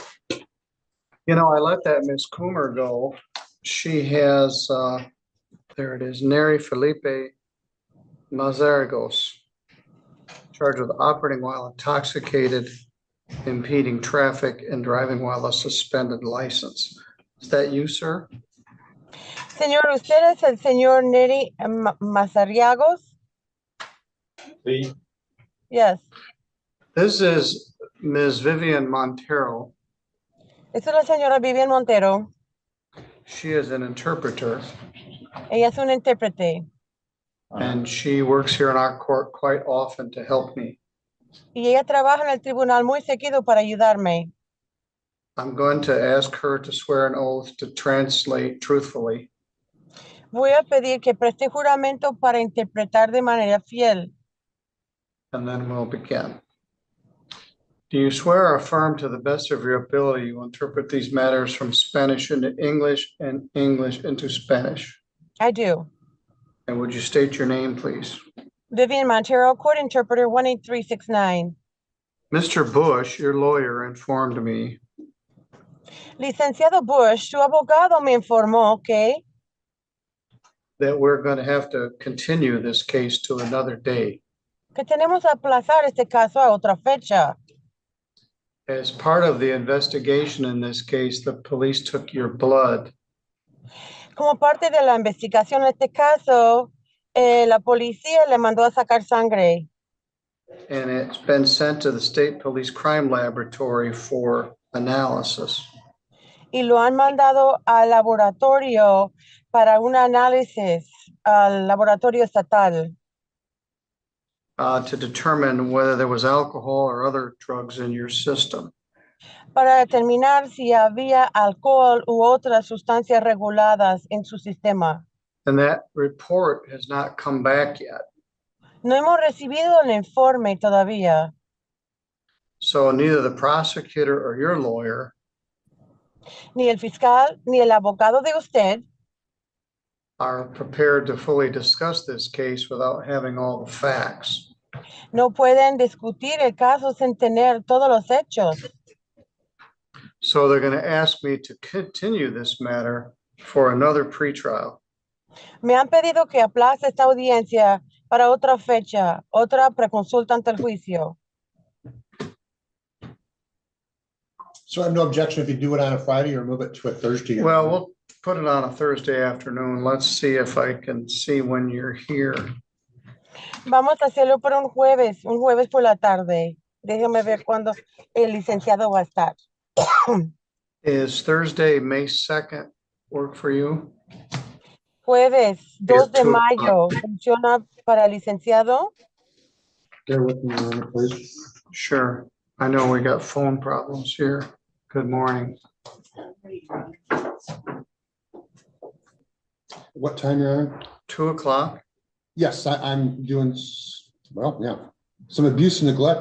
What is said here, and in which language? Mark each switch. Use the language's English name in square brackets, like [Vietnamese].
[English] You know, I let that Miss Coomer go. She has, there it is, Neri Felipe Mazargos, charged with operating while intoxicated, impeding traffic, and driving while a suspended license. Is that you, sir? [Spanish] Señor, ¿usted es el señor Neri Mazariagos? Sí. [English] Yes. This is Ms. Vivian Montero. [Spanish] Esta es la señora Vivian Montero. [English] She is an interpreter, [Spanish] Ella es una intérprete. [English] and she works here in our court quite often to help me. [Spanish] Y ella trabaja en el tribunal muy seguido para ayudarme. [English] I'm going to ask her to swear an oath to translate truthfully. [Spanish] Voy a pedir que preste juramento para interpretar de manera fiel. [English] And then we'll begin. Do you swear or affirm to the best of your ability you will interpret these matters from Spanish into English and English into Spanish? I do. And would you state your name, please? Vivian Montero, Court Interpreter 18369. Mr. Bush, your lawyer, informed me [Spanish] Licenciado Bush, su abogado me informó que [English] that we're going to have to continue this case to another day. [Spanish] tenemos que aplazar este caso a otra fecha. [English] As part of the investigation in this case, the police took your blood. [Spanish] Como parte de la investigación en este caso, la policía le mandó a sacar sangre [English] And it's been sent to the State Police Crime Laboratory for analysis. [Spanish] y lo han mandado al laboratorio para un análisis al laboratorio estatal. [English] to determine whether there was alcohol or other drugs in your system. [Spanish] para determinar si había alcohol u otras sustancias reguladas en su sistema. [English] And that report has not come back yet. [Spanish] No hemos recibido el informe todavía. [English] So neither the prosecutor or your lawyer [Spanish] Ni el fiscal ni el abogado de usted [English] are prepared to fully discuss this case without having all the facts. [Spanish] no pueden discutir el caso sin tener todos los hechos. [English] So they're going to ask me to continue this matter for another pretrial. [Spanish] Me han pedido que aplace esta audiencia para otra fecha, otra preconsulta ante el juicio. [English] So I have no objection if you do it on a Friday or move it to a Thursday. Well, we'll put it on a Thursday afternoon. Let's see if I can see when you're here. [Spanish] Vamos a hacerlo por un jueves por la tarde. Déjeme ver cuándo el licenciado va a estar. [English] Is Thursday, May 2nd work for you? [Spanish] Jueves 2 de 2 mayo, ¿funciona para el licenciado? [English] Bear with me a minute, please. Sure. I know we got phone problems here. Good morning. What time you're on? 2 o'clock. Yes, I'm doing, well, yeah, some abuse and neglect.